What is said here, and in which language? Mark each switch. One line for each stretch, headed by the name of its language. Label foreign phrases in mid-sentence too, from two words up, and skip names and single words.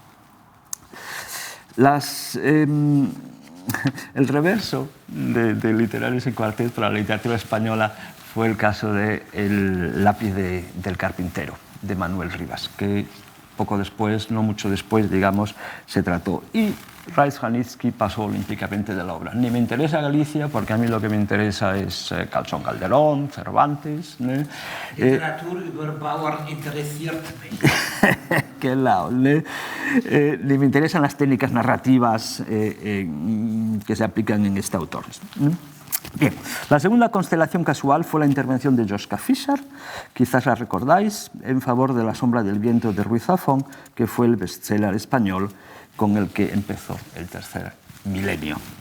Spanish: El reverso de Literarische Quartett para la literatura española fue el caso de El lápiz del carpintero, de Manuel Rivas, que poco después, no mucho después, digamos, se trató. Y Reich-Ranitzky pasó olímpicamente de la obra. Ni me interesa Galicia, porque a mí lo que me interesa es Calzón Calderón, Cervantes.
German: Literatur über Bauern interessiert mich. Genau,
Spanish: ni me interesan las técnicas narrativas que se aplican en este autor. Bien, la segunda constelación casual fue la intervención de Joschka Fischer, quizás la recordáis, en favor de La sombra del viento de Ruiz Zafón, que fue el bestseller español con el que empezó el tercer milenio.